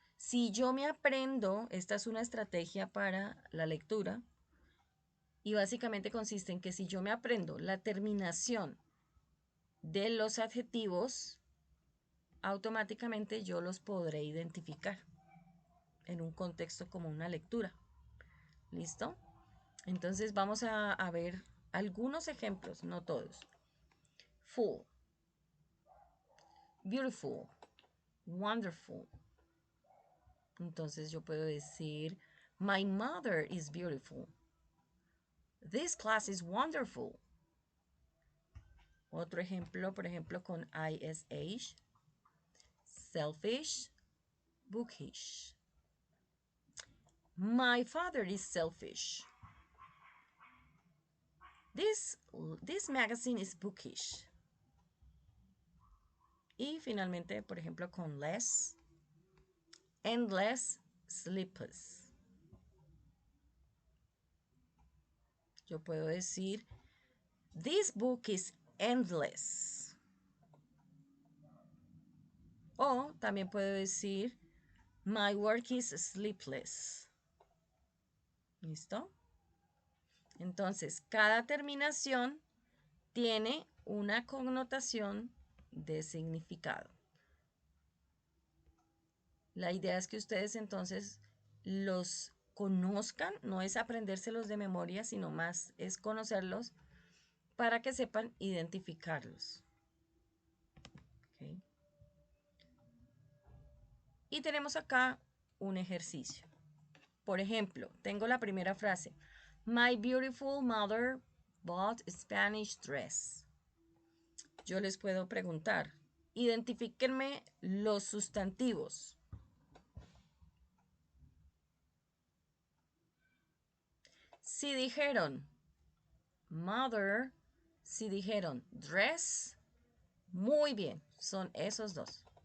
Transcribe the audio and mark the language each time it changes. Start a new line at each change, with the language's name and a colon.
Spanish: Si yo me aprendo, esta es una estrategia para la lectura, y básicamente consiste en que si yo me aprendo la terminación de los adjetivos, automáticamente yo los podré identificar en un contexto como una lectura. ¿Listo? Entonces vamos a ver algunos ejemplos, no todos.
English: Full, beautiful, wonderful.
Spanish: Entonces yo puedo decir,
English: my mother is beautiful. This class is wonderful.
Spanish: Otro ejemplo, por ejemplo, con ISH.
English: Selfish, bookish. My father is selfish. This magazine is bookish.
Spanish: Y finalmente, por ejemplo, con less.
English: Endless, sleepless.
Spanish: Yo puedo decir,
English: this book is endless.
Spanish: O también puedo decir,
English: my work is sleepless.
Spanish: ¿Listo? Entonces, cada terminación tiene una connotación de significado. La idea es que ustedes entonces los conozcan, no es aprendérselos de memoria, sino más es conocerlos para que sepan identificarlos. ¿Okay? Y tenemos acá un ejercicio. Por ejemplo, tengo la primera frase.
English: My beautiful mother bought a Spanish dress.
Spanish: Yo les puedo preguntar, identifíquenme los sustantivos. Si dijeron mother, si dijeron dress, muy bien, son esos dos.